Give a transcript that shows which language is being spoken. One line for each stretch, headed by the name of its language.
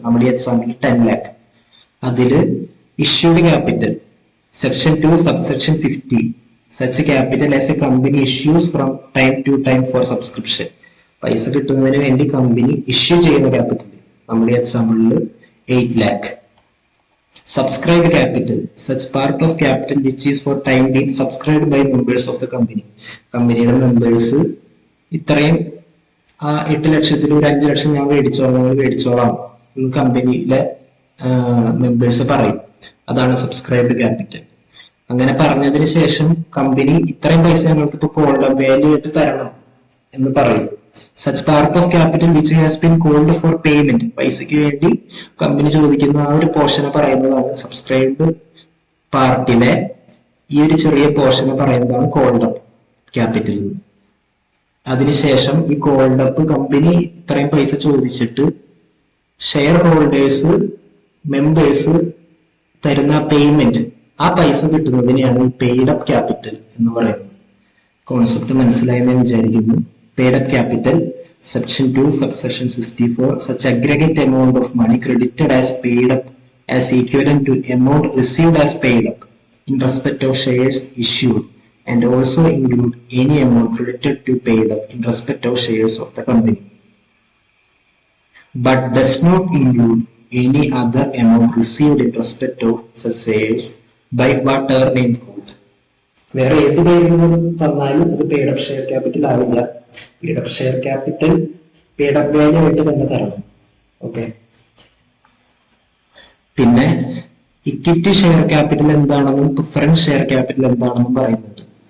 Malayalam: നമ്മുടെ ഈ example 10 lakh. അതില് issued capital section 2 subsection 50,
English: Such capital as a company issues from time to time for subscription.
Malayalam: പൈസ കിട്ടുന്നതിന് വേണ്ടി കമ്പനി ഇഷ്യൂ ചെയ്യുന്ന ക്യാപിറ്റൽ നമ്മുടെ എക്സാമ്പിളിൽ 8 lakh.
English: Subscribed capital, such part of capital which is for time being subscribed by members of the company.
Malayalam: കമ്പനിയുടെ members ഇത്രയും 8 ലക്ഷത്തിൽ ഒരു 5 ലക്ഷം ഞാൻ മേടിച്ചോളാം എന്ന് കമ്പനിയിലെ മെമ്പേഴ്സ് പറയും. അതാണ് സബ്സ്ക്രൈബ്ഡ് ക്യാപിറ്റൽ. അങ്ങനെ പറഞ്ഞതിന് ശേഷം കമ്പനി ഇത്രയും പൈസ ഞങ്ങൾക്ക് ഇപ്പൊ കോൾഡ് വാല്യൂ ആയിട്ട് തരണം എന്ന് പറയും.
English: Such part of capital which has been called for payment,
Malayalam: പൈസയ്ക്ക് വേണ്ടി കമ്പനി ചോദിക്കുന്ന ആ ഒരു പോർഷനെ പറയുന്നതാണ് സബ്സ്ക്രൈബ്ഡ് പാർട്ടിലെ ഈ ഒരു ചെറിയ പോർഷനെ പറയുന്നതാണ് കോൾഡ് അപ്പ് ക്യാപിറ്റൽ. അതിനുശേഷം ഈ കോൾഡ് അപ്പ് കമ്പനി ഇത്രയും പൈസ ചോദിച്ചിട്ട് ഷെയർ ഹോൾഡേഴ്സ് മെമ്പേഴ്സ് തരുന്ന പേയ്മെന്റ്, ആ പൈസ കിട്ടുന്നതിനെയാണ് പെയ്ഡ് അപ്പ് ക്യാപിറ്റൽ എന്ന് പറയുന്നത്. കോൺസെപ്റ്റ് മനസ്സിലായെന്ന് വിചാരിക്കുന്നു.
English: Paid up capital, section 2 subsection 64, such aggregate amount of money credited as paid up as equivalent to amount received as paid up in respect of shares issued, and also include any amount credited to paid up in respect of shares of the company, but does not include any other amount received in respect of such shares by whatever name called.
Malayalam: വേറെ ഏത് പേരിൽ തന്നാലും അത് paid up share capital ആവില്ല. Paid up share capital paid up value ആയിട്ട് തന്നെ തരണം. Okay. പിന്നെ ഇക്വിറ്റി ഷെയർ ക്യാപിറ്റൽ എന്താണെന്നും പ്രിഫറൻസ് ഷെയർ ക്യാപിറ്റൽ എന്താണെന്നും പറയുന്നുണ്ട്.